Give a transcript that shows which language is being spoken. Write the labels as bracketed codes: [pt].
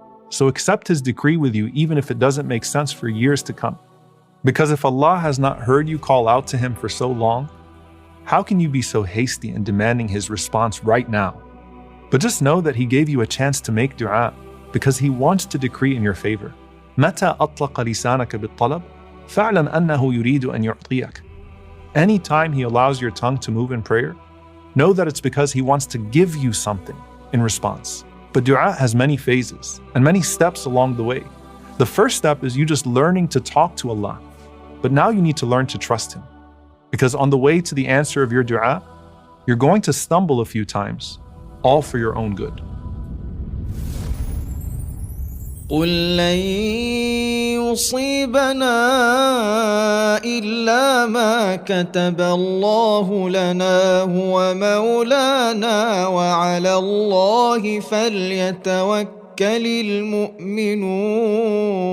[en] So accept His decree with you even if it doesn't make sense for years to come. Because if Allah has not heard you call out to Him for so long, how can you be so hasty in demanding His response right now? But just know that He gave you a chance to make dua because He wants to decree in your favor. [ar] متى أطلق لسانك بالطلب فاعلم أنه يريد أن يعطيك. [en] Anytime He allows your tongue to move in prayer, know that it's because He wants to give you something in response. But dua has many phases and many steps along the way. The first step is you just learning to talk to Allah. But now you need to learn to trust Him. Because on the way to the answer of your dua, you're going to stumble a few times, all for your own good. [ar] قل لن يصيبنا إلا ما كتب الله لنا هو مولانا وعلى الله فليتوكل المؤمنون.